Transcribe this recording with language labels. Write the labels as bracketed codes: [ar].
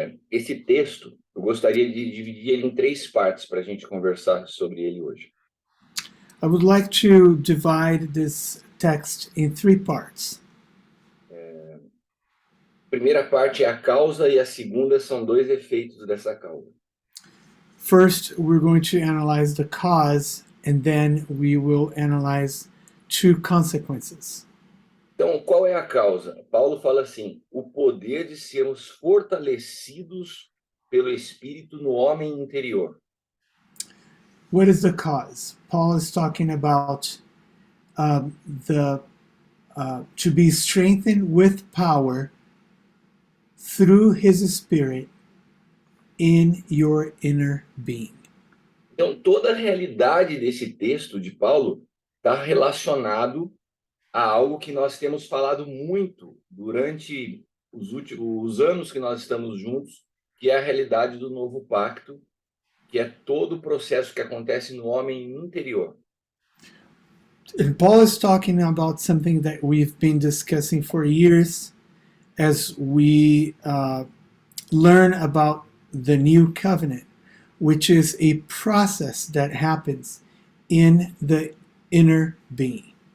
[pt] Esse texto, eu gostaria de dividir ele em três partes para a gente conversar sobre ele hoje. [en] I would like to divide this text in three parts. [pt] A primeira parte é a causa e a segunda são dois efeitos dessa causa. [en] First, we're going to analyze the cause, and then we will analyze two consequences. [pt] Então, qual é a causa? Paulo fala assim: o poder de sermos fortalecidos pelo Espírito no homem interior. [en] What is the cause? Paul is talking about the to be strengthened with power through his spirit in your inner being. [pt] Então, toda a realidade desse texto de Paulo está relacionado a algo que nós temos falado muito durante os últimos anos que nós estamos juntos, que é a realidade do novo pacto, que é todo o processo que acontece no homem interior. [en] And Paul is talking about something that we've been discussing for years as we learn about the new covenant, which is a process that happens in the inner being.